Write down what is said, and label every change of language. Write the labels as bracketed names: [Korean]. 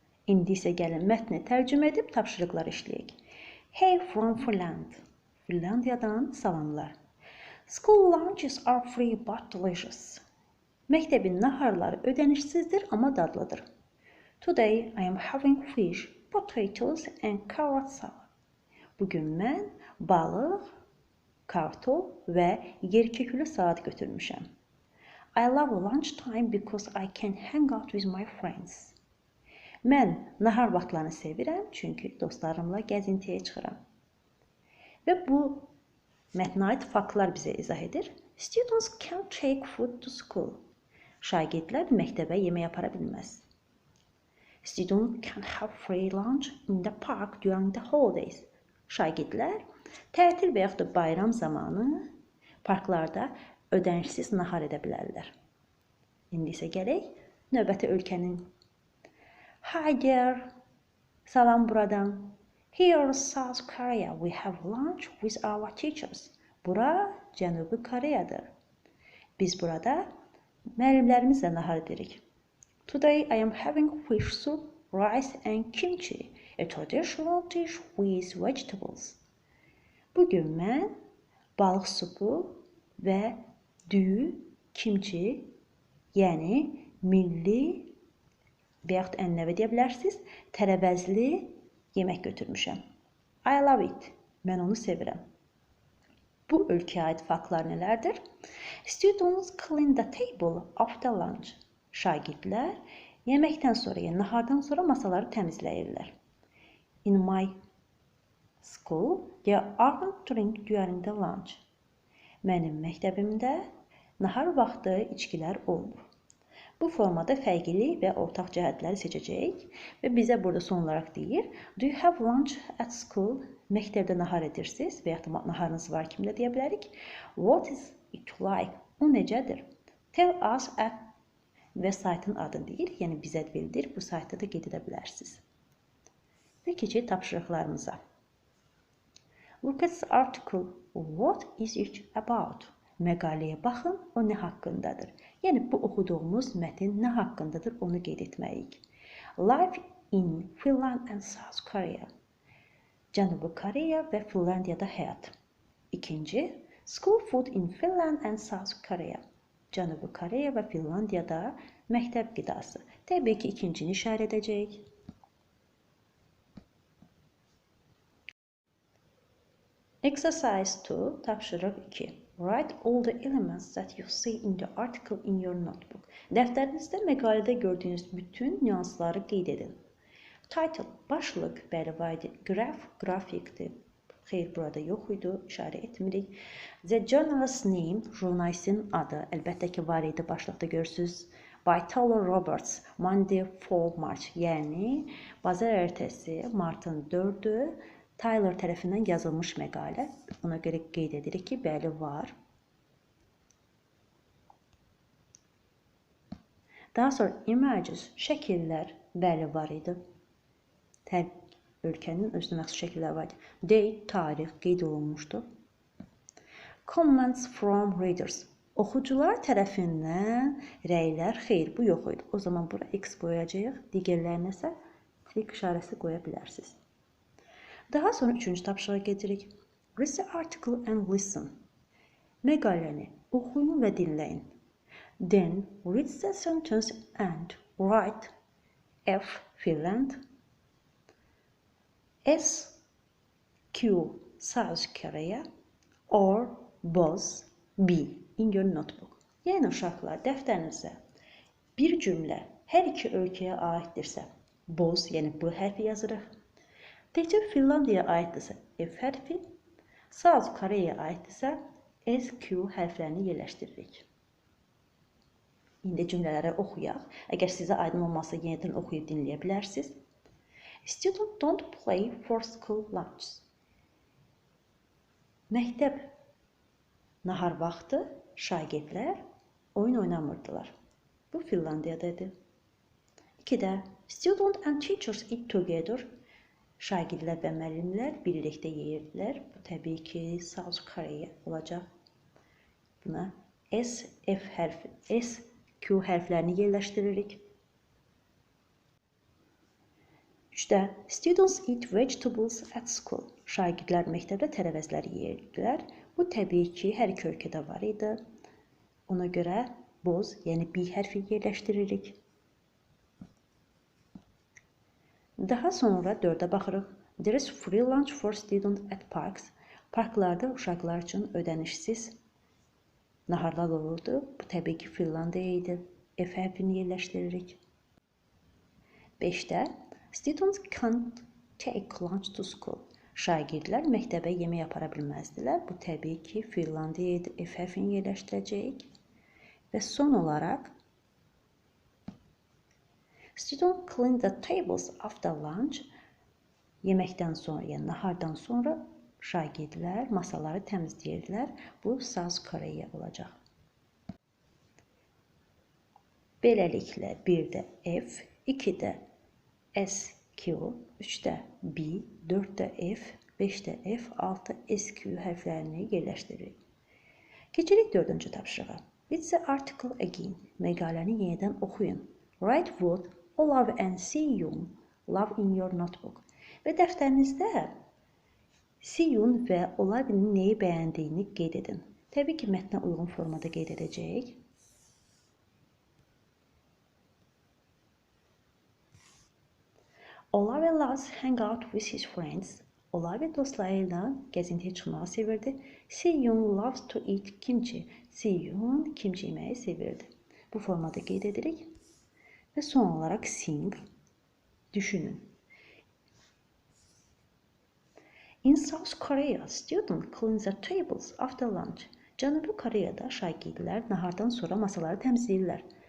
[Azerbaijani] İndi isə gəlin mətni tərcümə edib tapşırıqlar işləyək. [English] Hey from Finland. [Azerbaijani] Finlandiyadan salamlar. [English] School lunches are free but delicious. [Azerbaijani] Məktəbin naharları ödənişsizdir, amma dadlıdır. [English] Today I am having fish, potatoes and carrot salad. [Azerbaijani] Bugün mən balıq, kartol və yerkəkülü salat götürmüşəm. [English] I love lunchtime because I can hang out with my friends. [Azerbaijani] Mən nahar vaxtlarını sevirəm, çünki dostlarımla gəzintiyə çıxıram. Və bu mətnə aid faktlar bizə izah edir. [English] Students can't take food to school. [Azerbaijani] Şagirdlər məktəbə yemək apara bilməz. [English] Students can have free lunch in the park during the holidays. [Azerbaijani] Şagirdlər tətil və yaxud da bayram zamanı parklarda ödənişsiz nahar edə bilərlər. İndi isə gələk növbəti ölkənin. [English] Hi there. [Azerbaijani] Salam buradan. [English] Here in South Korea we have lunch with our teachers. [Azerbaijani] Bura Cənubi Koreyadır. Biz burada müəllimlərimizlə nahar edirik. [English] Today I am having fish soup, rice and kimchi, a traditional dish with vegetables. [Azerbaijani] Bugün mən balıq supu və düyü, kimchi, yəni milli və yaxud ənənəvi deyə bilərsiniz, tərəvəzli yemək götürmüşəm. [English] I love it. [Azerbaijani] Mən onu sevirəm. Bu ölkəyə aid faktlar nələrdir? [English] Students clean the table after lunch. [Azerbaijani] Şagirdlər yeməkdən sonra, yəni nahardan sonra masaları təmizləyirlər. [English] In my school, there aren't drinks during the lunch. [Azerbaijani] Mənim məktəbimdə nahar vaxtı içkilər olmur. Bu formada fərqli və ortaq cəhətləri seçəcəyik və bizə burada son olaraq deyir, [English] do you have lunch at school? [Azerbaijani] Məktəbdə nahar edirsiniz və yaxud da naharınız var kimdə deyə bilərik. [English] What is it like? [Azerbaijani] O necədir? [English] Tell us at [Azerbaijani] və saytın adını deyir, yəni bizə bildir. Bu saytda da qeyd edə bilərsiniz. Və keçək tapşırıqlarımıza. [English] Look at the article. What is it about? [Azerbaijani] Məqaləyə baxın, o nə haqqındadır? Yəni, bu oxuduğumuz mətin nə haqqındadır, onu qeyd etməliyik. [English] Life in Finland and South Korea. [Azerbaijani] Cənubi Koreya və Finlandiyada həyat. İkinci, [English] school food in Finland and South Korea. [Azerbaijani] Cənubi Koreya və Finlandiyada məktəb qidası. Təbii ki, ikincini işarə edəcəyik. [English] Exercise 2, [Azerbaijani] tapşırıq 2. [English] Write all the elements that you see in the article in your notebook. [Azerbaijani] Dəftərinizdə məqalədə gördüyünüz bütün nüansları qeyd edin. [English] Title, [Azerbaijani] başlıq, bəli, var idi. Graph, qrafikdir. Xeyr, burada yox idi, işarə etmirik. [English] The journalist's name, [Azerbaijani] jurnalistin adı, əlbəttə ki, var idi, başlıqda görürsünüz. [English] By Taylor Roberts, Monday 4 March, [Azerbaijani] yəni bazar ertəsi, martın 4-ü, Taylor tərəfindən yazılmış məqalə. Ona görə qeyd edirik ki, bəli, var. Daha sonra [English] images, [Azerbaijani] şəkillər, bəli, var idi. Hər ölkənin özünə məxsus şəkillər var idi. [English] Date, [Azerbaijani] tarix qeyd olunmuşdu. [English] Comments from readers, [Azerbaijani] oxucular tərəfindən rəylər, xeyr, bu yox idi. O zaman bura X qoyacağıq, digərlərinə isə tik işarəsi qoya bilərsiniz. Daha sonra üçüncü tapşırığa gedirik. [English] Read the article and listen. [Azerbaijani] Məqaləni oxuyun və dinləyin. [English] Then read the sentence and write F. Finland, S. Q. South Korea or both B in your notebook. [Azerbaijani] Yəni uşaqlar, dəftərinizə bir cümlə hər iki ölkəyə aiddirsə, both, yəni bu hərfi yazırıq. Təkcə Finlandiyaya aiddirsə F hərfi, South Koreya aiddirsə SQ hərflərini yerləşdiririk. İndi cümlələri oxuyaq. Əgər sizə aydın olmasa yenidən oxuyub dinləyə bilərsiniz. [English] Students don't play for school lunch. [Azerbaijani] Məktəb nahar vaxtı şagirdlər oyun oynamırdılar. Bu Finlandiyadadır. 2-də [English] students and teachers eat together. [Azerbaijani] Şagirdlər və müəllimlər birlikdə yeyirdilər. Bu təbii ki, South Korea olacaq. Buna SF hərfi, SQ hərflərini yerləşdiririk. 3-də [English] students eat vegetables at school. [Azerbaijani] Şagirdlər məktəbdə tərəvəzləri yeyirdilər. Bu təbii ki, hər iki ölkədə var idi. Ona görə boz, yəni B hərfi yerləşdiririk. Daha sonra 4-ə baxırıq. [English] There is free lunch for students at parks. [Azerbaijani] Parklarda uşaqlar üçün ödənişsiz naharlar olurdu. Bu təbii ki, Finlandiya idi. F hərfini yerləşdiririk. 5-də [English] students can't take lunch to school. [Azerbaijani] Şagirdlər məktəbə yemək apara bilməzdilər. Bu təbii ki, Finlandiya idi. F hərfini yerləşdirəcəyik. Və son olaraq [English] students clean the tables after lunch. [Azerbaijani] Yeməkdən sonra, yəni nahardan sonra şagirdlər masaları təmizləyirdilər. Bu South Korea olacaq. Beləliklə 1-də F, 2-də SQ, 3-də B, 4-də F, 5-də F, 6 SQ hərflərini yerləşdiririk. Keçirik 4-cü tapşırığa. [English] Read the article again. [Azerbaijani] Məqaləni yenidən oxuyun. [English] Write what love and see you love in your notebook. [Azerbaijani] Və dəftərinizdə see-you və Olavinin nəyi bəyəndiyini qeyd edin. Təbii ki, mətnə uyğun formada qeyd edəcəyik. [English] Olavi loves hang out with his friends. [Azerbaijani] Olavi dostları ilə gəzintiyə çıxmağı sevirdi. [English] See-you loves to eat kimchi. [Azerbaijani] See-you kimchi yeməyi sevirdi. Bu formada qeyd edirik. Və son olaraq sing, düşünün. [English] In South Korea, students clean the tables after lunch. [Azerbaijani] Cənubi Koreyada şagirdlər nahardan sonra masaları təmizləyirlər.